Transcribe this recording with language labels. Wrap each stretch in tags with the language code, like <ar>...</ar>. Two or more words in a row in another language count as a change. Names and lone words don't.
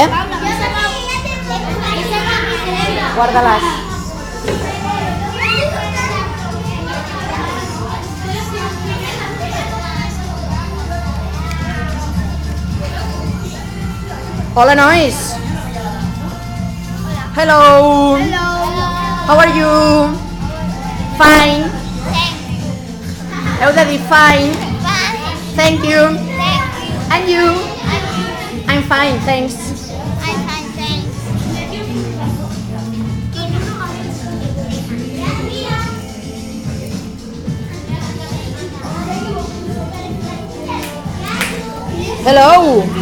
<ca>Paula. Guarda-les. Hola, nois.</ca> <en>Hello. Hello. How are you? Fine.</en> <ca>Heu de dir fine.</ca> <en>Thank you. And you? I'm fine, thanks. Hello.</en>